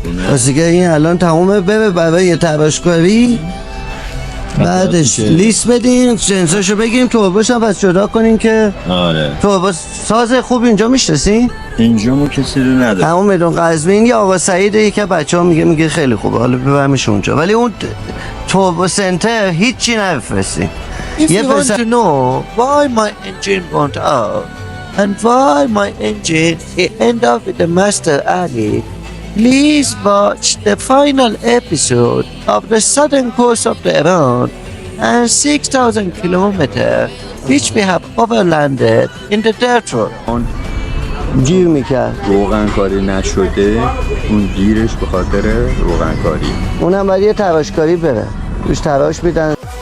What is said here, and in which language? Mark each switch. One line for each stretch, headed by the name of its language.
Persian: واسه که این الان تمومه بره برای تباشکاری، بعدش لیست بدیم، جنساشو بگیم، توربوش هم پس جدا کنیم که آره. توربو ساز خوب اینجا میشناسین؟ اینجا ما کسی رو نداره. همون میدون قزوین یا آقا سعید یکی از بچه‌ها میگه خیلی خوبه، حالا ببرمش اونجا، ولی اون توربو سنتر هیچی نفرستین.
English: If you want to know why my engine went out and why my engine ended up with the master alley, please watch the final episode of the southern coast of the Iran and 6,000 kilometers which we have overlanded in the dirt road.
Persian: گیر میکرد، روغن کاری نشده، اون گیرش به خاطر روغن کاری. اونم باید یه تراشکاری بره، روش تراش میدن.